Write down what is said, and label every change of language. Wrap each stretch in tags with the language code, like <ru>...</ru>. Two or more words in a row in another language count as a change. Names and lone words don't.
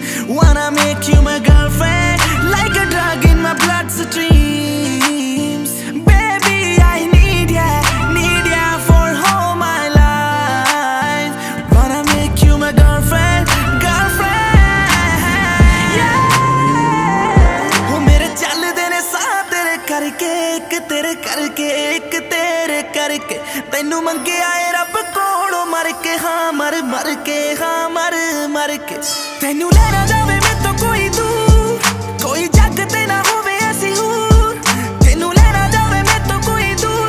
<en>Wanna make you my girlfriend, like a drug in my bloodstreams. Baby, I need ya for all my life. Wanna make you my girlfriend, yeah.</en> <pa>ਓਹ, ਮੇਰੇ ਚੱਲਦੇ ਨੇ ਸਾਹ ਤੇਰੇ ਕਰਕੇ, ਇੱਕ ਤੇਰੇ ਕਰਕੇ, ਇੱਕ ਤੇਰੇ ਕਰਕੇ. ਤੈਨੂੰ ਮੰਗਿਆ ਏ ਰੱਬ ਕੋਲੋਂ ਮਰ ਕੇ ਹਾਂ ਮਰ ਕੇ ਹਾਂ ਮਰ ਕੇ ਤੈਨੂੰ ਲੈਣਾ ਜਾਵੇ ਮੈਂ ਤੋ ਕੋਈ ਦੂਰ ਕੋਈ ਜੱਗ ਤੇ ਨਾ ਹੋਵੇ ਐਸੀ ਹੂਰ ਤੈਨੂੰ ਲੈਣਾ ਜਾਵੇ ਮੈਂ ਤੋ ਕੋਈ ਦੂਰ</pa>